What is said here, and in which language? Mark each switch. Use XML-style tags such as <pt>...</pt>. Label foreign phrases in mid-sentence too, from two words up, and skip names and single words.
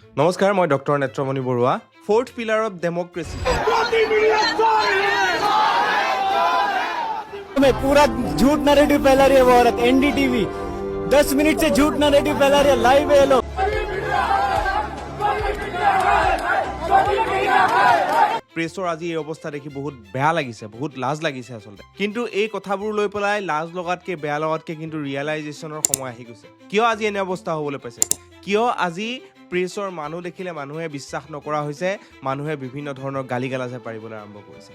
<as>নমস্কাৰ, মই ডক্টৰ নেত্ৰমণি বৰুৱা।</as> <en>fourth pillar of democracy.</en> <hi>में पूरा झूठ नैरेटिव फैला रही है वो औरत। एनडीटीवी 10 मिनट से झूठ नैरेटिव फैला रही है। लाइव है ये लोग।</hi> <as>প্ৰেছৰ আজি এই অৱস্থা দেখি বহুত বেয়া লাগিছে, বহুত লাজ লাগিছে আচলতে। কিন্তু এই কথাবোৰ লৈ পেলাই লাজ লগাতকৈ বেয়া লগাতকৈ কিন্তু ৰিয়েলাইজেশ্যনৰ সময় আহি গৈছে। কিয় আজি এনে অৱস্থা হ'বলৈ পাইছে? কিয় আজি প্ৰেছৰ মানুহ দেখিলে মানুহে বিশ্বাস নকৰা হৈছে, মানুহে বিভিন্ন ধৰণৰ গালি গালাজে পাৰিবলৈ আৰম্ভ কৰিছে?</as>